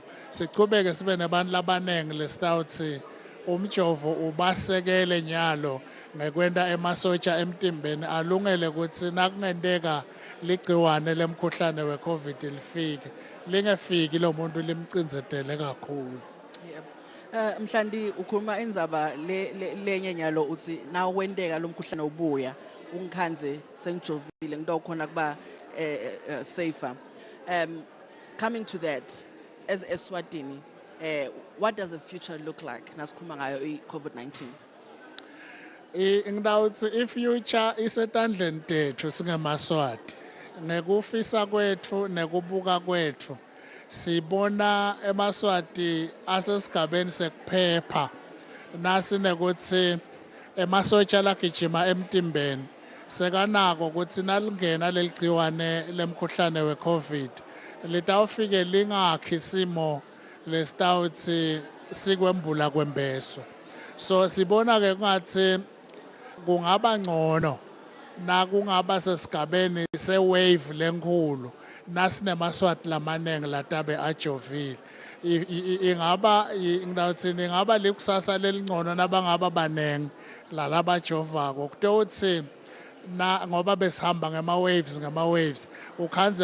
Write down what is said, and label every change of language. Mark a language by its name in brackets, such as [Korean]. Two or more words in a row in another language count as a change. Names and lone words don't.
[Swati] Sichubeke sibe nabantu labanengi lesitawuthi umjovo ubasekele nyalo ngekwenta emasotsha emtimbeni alungele ukuthi nakungendeka ligciwane lemkhuhlane we-COVID lifike lingefiki lo muntu limcinzetele kakhulu. Mhlandi ukhuluma indzaba lenye nyalo uthi na wendeka lo mkhuhlane ubuya ungikhanze sengijovile ngitokhona kuba safer. [English] Coming to that, as Eswatini, what does the future look like? [Swati] Nasikhuluma ngayo i-COVID-19. Ngidawuthi i-future isetandleni tethu singemaswati. Ngekufisa kwethu nekubuka kwethu sibona emaswati asesigabeni sekuphepha nasi nekuthi emasotsha lagijima emtimbeni sekanako ukuthi nalingena leligciwane lemkhuhlane we-COVID litawufike lingakhi isimo lesitawuthi sikwembula kwembeso. So sibona ke kungathi kungaba ngcono na kungaba sesigabeni se-wave lenkulu nasinemaswati lamanengi latabe ajovile. Ingaba likusasa lelingcono nabangaba banengi lalabajovako kutothi na ngoba besihamba ngama-waves ukhanze